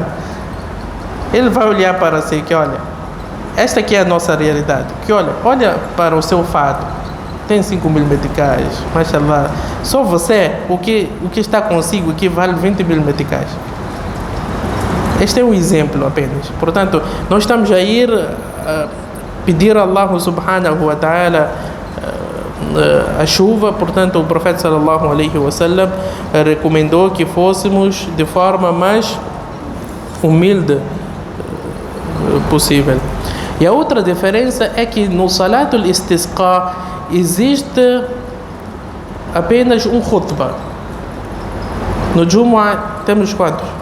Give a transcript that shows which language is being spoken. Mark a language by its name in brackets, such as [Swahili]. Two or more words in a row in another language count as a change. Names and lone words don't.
[Portuguese] Ele vai olhar para si que, olha, esta aqui é a nossa realidade, que olha para o seu fato, tem 5.000 meticais, mashallah, só você, o que está consigo aqui vale 20.000 meticais. Este é um exemplo apenas. Portanto, nós estamos a ir pedir a Allah [Arabic] سبحانه وتعالى [Portuguese] a chuva. Portanto, o profeta [Arabic] صلى الله عليه وسلم [Portuguese] recomendou que fôssemos de forma mais humilde possível. E a outra diferença é que no [Arabic] صلاة الاستسقاء [Portuguese] existe apenas um khutbah. No Jumu'ah temos quantos?